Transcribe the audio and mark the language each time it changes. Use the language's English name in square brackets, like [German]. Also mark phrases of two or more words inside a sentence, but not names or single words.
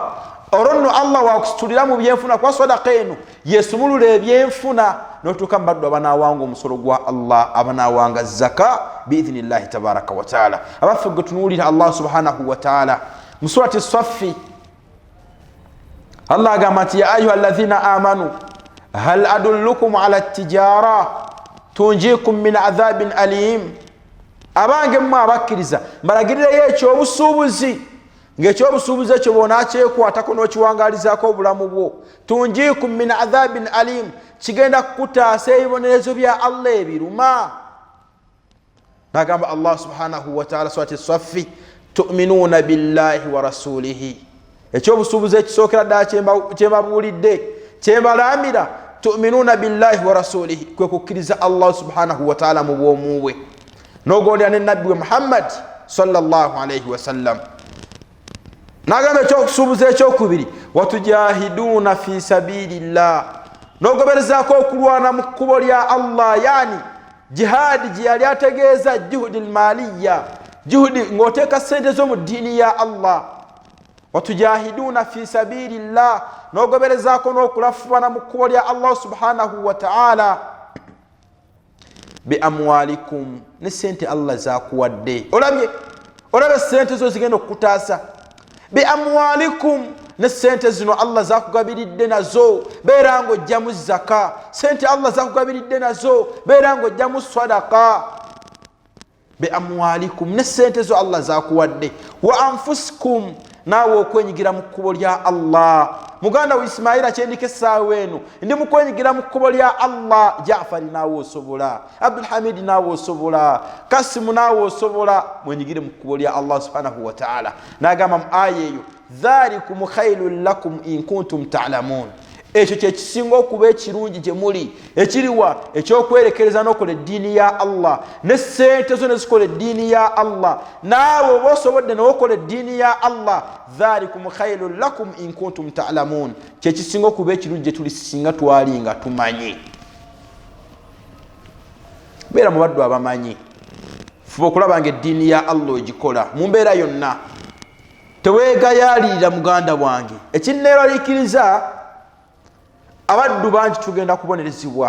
[Ganda] Olwo nno Allah waakusitulira mu byenfuna kwa sadaqa eno yeesumulula ebyenfuna n'otuuka mu baddu abanaawanga omusolo gwa Allah abanaawanga zaka [Arabic] بإذن الله تبارك وتعالى. [Ganda] Abaffe gwe tunuulira [Arabic] Allah سبحانه وتعالى [Ganda] mu surati Saffi Allah agamba nti [Arabic] يا أيها الذين آمنوا هل أدلكم على تجارة تنجيكم من عذاب أليم. [Ganda] Abange mmwe abakkiriza mbalagirireyo ekyobusuubuzi ng'ekyobusuubuzi ekyo bw'onakyekwatako n'okiwangaalizaako obulamu bwo. [Arabic] تنجيكم من عذاب أليم, [Ganda] kigenda kukutaasa ebibonerezo bya Allah ebiruma. [Arabic] Nagamba الله سبحانه وتعالى سورة الصف تؤمنون بالله ورسوله. [Ganda] Ekyobusuubuzi ekisookera ddala kyembabuulidde kyembalambira [Arabic] تؤمنون بالله ورسوله [Ganda] kwe kukkiriza [Arabic] الله سبحانه وتعالى [Ganda] mu bwomu bwe n'ogondera ne nabbi we Muhammad [Arabic] صلى الله عليه وسلم. [Ganda] Nagamba ekyokusuubuza ekyokubiri [Arabic] وتجاهدون في سبيل الله, [Ganda] n'ogoberezaako okulwana mu kkubo lya Allah, yani jihadi gye yali ategeeza [Arabic] جهود مالية, [Ganda] juhudi ng'oteeka sente zo mu ddiini ya Allah. [Arabic] وتجاهدون في سبيل الله, [Ganda] n'ogoberezaako n'okulafubana mu kkubo lya [Arabic] الله سبحانه وتعالى. بأموالكم, [Ganda] ne sente Allah zakuwadde. Olabye sente zo zigenda okukutaasa. [Arabic] بأموالكم, [Ganda] ne sente zino Allah zakugabiridde nazo beera ng'ojjamu zaka. Sente Allah zakugabiridde nazo beera ng'ojjamu sadaqa. [Arabic] بأموالكم, [Ganda] ne sente zo Allah zakuwadde. [Arabic] وأنفسكم, [Ganda] naawe okwenyigira mu kkubo lya Allah. Muganda wa Ismaila kyendika essaawa eno ndi mu kwenyigira mu kkubo lya Allah. Jaafari naawe osobola, Abdulhamidi naawe osobola, Kasimu naawe osobola. Mwenyigire mu kkubo lya [Arabic] الله سبحانه وتعالى. [Ganda] N'agamba mu aya eyo [Arabic] ذلكم خير لكم إن كنتم تعلمون. [Ganda] Ekyo kye kisinga okuba ekirungi gye muli, ekiriwa ekyokwerekereza n'okola eddiini ya Allah, ne sente zo ne zikola eddiini ya Allah. Naawe oba osobodde n'okola eddiini ya Allah, [Arabic] ذلكم خير لكم إن كنتم تعلمون. [Ganda] Kye kisinga okuba ekirungi gye tuli singa twali nga tumanyi. Beera mu baddu abamanyi, fuba okulaba nga eddiini ya Allah ogikola mu mbeera yonna. Teweegayaalirira muganda wange. Ekinneeraliikiriza abaddu bangi tugenda kubonerezebwa.